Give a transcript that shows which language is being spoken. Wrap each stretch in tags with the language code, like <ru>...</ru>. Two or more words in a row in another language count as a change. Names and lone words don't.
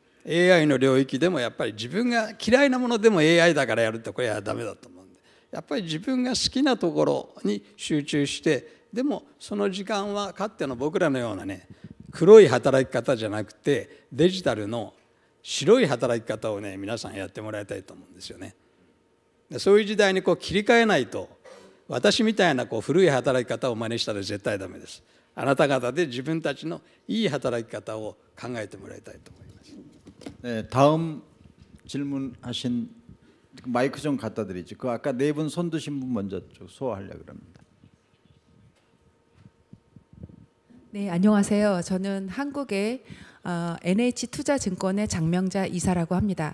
<ja>AI の領域でもやっぱり自分が嫌いなものでも AI だからやるってこれはダメだと思うんで、やっぱり自分が好きなところに集中して、でもその時間はかつての僕らのようなね、黒い働き方じゃなくてデジタルの白い働き方をね、皆さんやってもらいたいと思うんですよね。そういう時代にこう切り替えないと、私みたいなこう古い働き方を真似したら絶対ダメです。あなた方で自分たちのいい働き方を考えてもらいたいと思います。</ja> <ko>네, 다음 질문하신 마이크 좀 갖다 드리죠. 그 아까 네 분 손 드신 분 먼저 소화하려고 합니다. 네, 안녕하세요. 저는 한국의 NH투자증권의 장명자 이사라고 합니다.</ko>